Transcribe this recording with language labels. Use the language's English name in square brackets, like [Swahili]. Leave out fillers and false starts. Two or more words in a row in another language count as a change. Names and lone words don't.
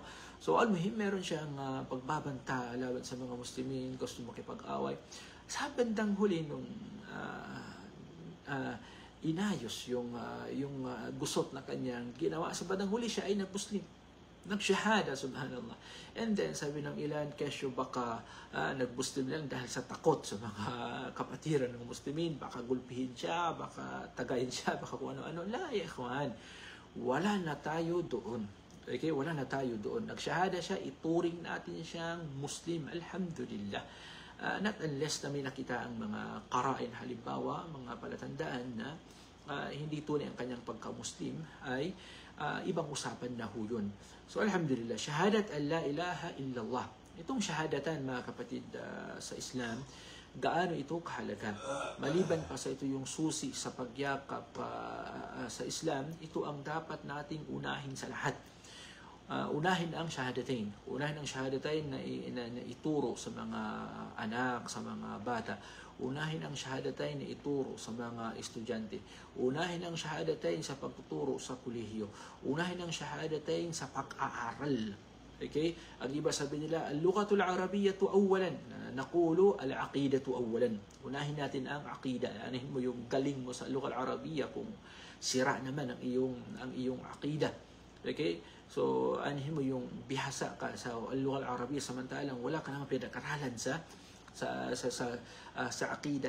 [Filipino] So al-muhim, meron siyang pagbabanta laban sa mga Muslimin, gusto makipag-away. Sa bandang huli nung inayos yung gusot na kanyang ginawa, sa bandang huli siya ay nag-Muslim, nagshahada, subhanallah. And then sabi ng ilan, kesyo baka nag-Muslim lang dahil sa takot sa mga kapatiran ng Muslimin, baka gulpihin siya, baka tagayin siya, baka kung ano-ano. [Arabic] لا، يا إخوان, [Filipino] wala na tayo doon. Okay, wala na tayo doon. Nagshahada siya, ituring natin siyang Muslim, alhamdulillah. [English] Not unless [Filipino] na may nakita ang mga karain, halimbawa, mga palatandaan na hindi tunay ang kanyang pagka-Muslim, ay ibang usapan na ho yun. [Arabic] So الحمد لله، شهادة أن لا إله إلا الله. [Filipino] Itong shahadatan, mga kapatid, sa Islam, gaano ito kahalaga. Maliban pa sa ito yung susi sa pagyakap sa Islam, ito ang dapat nating unahin sa lahat. unahin ang shahadatain. Unahin ang shahadatain na ituro sa mga anak, sa mga bata. Unahin ang shahadatain na ituro sa mga estudyante. Unahin ang shahadatain sa pagtuturo sa kolehiyo. Unahin ang shahadatain sa pag-aaral. Okay? Ang iba sabi nila, [Arabic] اللغة العربية أولا. نقول العقيدة أولا. [Filipino] Unahin natin ang aqida. Anahin mo yung galing mo sa [Arabic] اللغة العربية [Filipino] kung sira naman ang iyong aqida. Okay? So, anahin mo yung bihasa ka sa [Arabic] اللغة العربية [Filipino] samantalang wala ka naman pinag-aralan sa aqida.